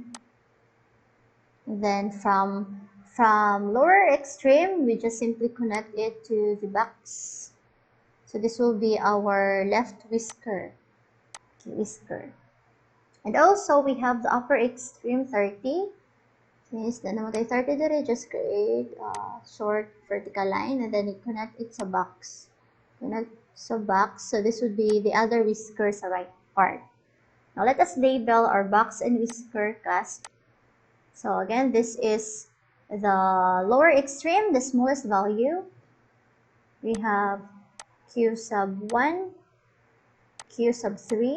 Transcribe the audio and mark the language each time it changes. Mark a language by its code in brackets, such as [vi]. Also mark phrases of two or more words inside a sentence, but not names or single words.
[en] And then from lower extreme, we just simply connect it to the box. So this will be our left whisker. Okay, and also we have the upper extreme 30. [tl] Since na naman tayo 30 dire, [en] just create a short vertical line and then you connect it sa box. Connect sa box. So this would be the other whisker sa right part. Now let us label our box and whisker class. So again, this is the lower extreme, the smallest value. We have Q sub 1, Q sub 3.